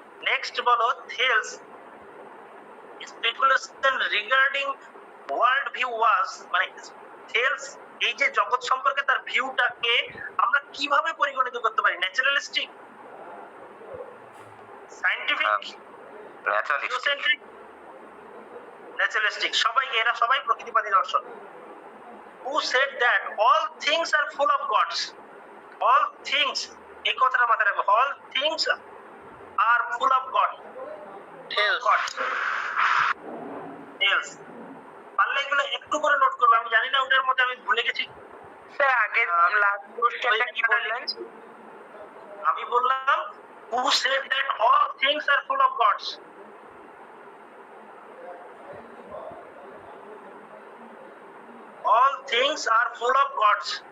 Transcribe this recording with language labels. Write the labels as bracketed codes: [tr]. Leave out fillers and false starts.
[bn] Next বলো [en] Thales speculation regarding world view was, [bn] মানে Thales এই যে জগৎ সম্পর্কে তার ভিউটাকে আমরা কিভাবে পরিগণিত করতে পারি, ন্যাচারালিস্টিক, সায়েন্টিফিক, জিওসেন্ট্রিক, ন্যাচারালিস্টিক, সবাই এরা সবাই প্রকৃতিবাদী দর্শন। [en] Who said that all things are full of gods? All things, [bn] এই কথাটা মাথায় রাখবো, [en] all things are full of God. God. Yes. [bn] পারলে এগুলো একটু করে নোট করবে, আমি জানি না ওটার মধ্যে আমি ভুলে গেছি। স্যার আগের লাস্ট কোশ্চেনটা কি বললেন? আমি বললাম [en] who said that all things are full of gods? All things are full of gods.